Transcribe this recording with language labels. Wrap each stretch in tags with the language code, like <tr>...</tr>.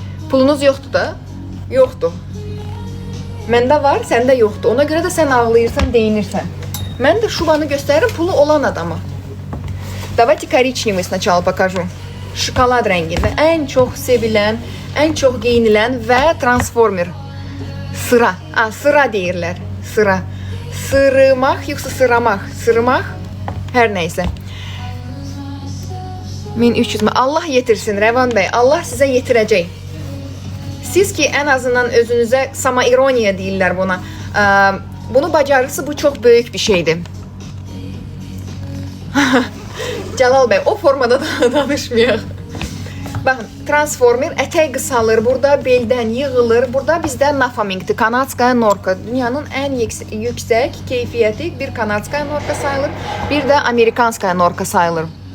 <az>Pulunuz yoxdur da? Yoxdur. Məndə var, səndə yoxdur. Ona görə də sən ağlayırsan, deyinirsən. Mən də şubanı göstərirəm pulu olan adama.</az> <ru>Давайте коричневый сначала покажу.</ru> <az>Şokolad rəngində. Ən çox sevilən, ən çox geyinilən və transformer. Sıra. Sıra deyirlər. Sıra. Sırımaq yoxsa sıramaq? Sırımaq? Hər nəysə. 1300 mi? Allah yetirsin Rəvan bəy. Allah sizə yetirəcək. Siz ki, ən azından özünüzə samaironiya deyirlər buna. Bunu bacarırsa bu çox böyük bir şeydir. Cəlal bəy, o formada da danışmayaq. Baxın, transformer ətək qısalır, burada beldən yığılır. Burada bizdə Nafamingdir, kanadskaya norka. Dünyanın ən yüksək keyfiyyəti bir kanadskaya norka sayılır, bir də amerikanskaya norka sayılır.</az>